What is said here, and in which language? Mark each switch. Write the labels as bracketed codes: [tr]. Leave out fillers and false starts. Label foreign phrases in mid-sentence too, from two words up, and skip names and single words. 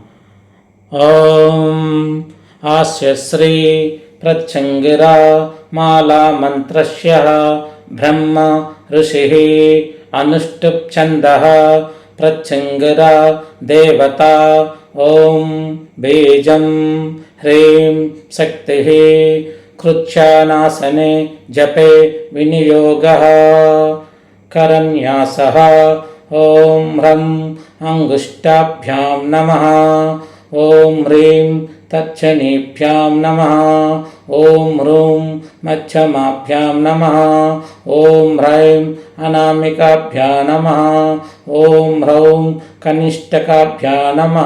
[sa] ॐ आस्य श्री प्रत्यङ्गिरा माला मन्त्रस्य ब्रह्म ऋषिः अनुष्टुप् छन्दः प्रत्यङ्गिरा देवता. ॐ बीजं ह्रीं शक्तिः कृच्छानासने जपे विनियोगः करन्यासः ॐ ह्रं अङ्गुष्ठाभ्यां नमः ॐ ह्रीं तच्छनीभ्यां नमः ॐ ह्रूं मध्यमाभ्यां नमः ॐ ह्रैं अनामिकाभ्यां नमः ॐ ह्रौं कनिष्ठकाभ्यां नमः